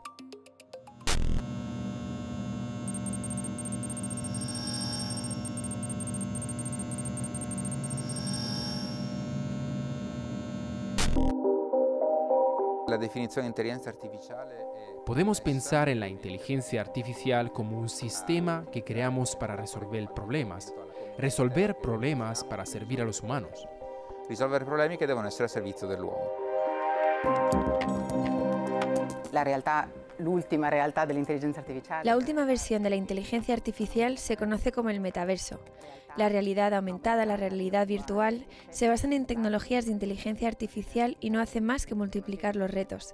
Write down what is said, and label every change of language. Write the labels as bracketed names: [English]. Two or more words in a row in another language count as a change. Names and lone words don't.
[Spanish] La definición de inteligencia artificial Podemos pensar en la inteligencia artificial como un sistema que creamos para resolver problemas para servir a los humanos. [Italian] risolvere problemi che devono essere a servizio dell'uomo. [Spanish] La última versión de la inteligencia artificial se conoce como el metaverso. La realidad aumentada, la realidad virtual, se basan en tecnologías de inteligencia artificial y no hacen más que multiplicar los retos.